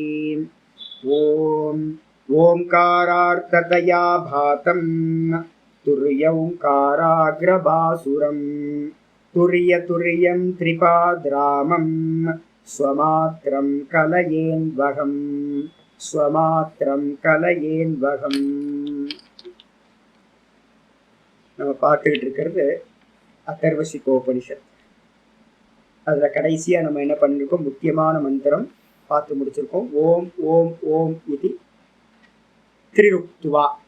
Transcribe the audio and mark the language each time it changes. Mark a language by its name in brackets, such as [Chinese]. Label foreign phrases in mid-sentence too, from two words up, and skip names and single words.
[Sanskrit] ॐ ओंकारार्थतया भातं तुर्यौंकाराग्रभासुरं तुर्यं त्रिपाद्रामं स्वमात्रं कलयेन्वहं स्वमात्रं कलयेन्वहं। [Tamil] நம்ம பார்த்துக்கிட்டு இருக்கிறது அதர்வசிகோபனிஷத். அதில் கடைசியாக நம்ம என்ன பண்ணியிருக்கோம், முக்கியமான மந்திரம் பார்த்து முடிச்சிருக்கோம். ஓம் ஓம் ஓம் இது திரிருக்துவா.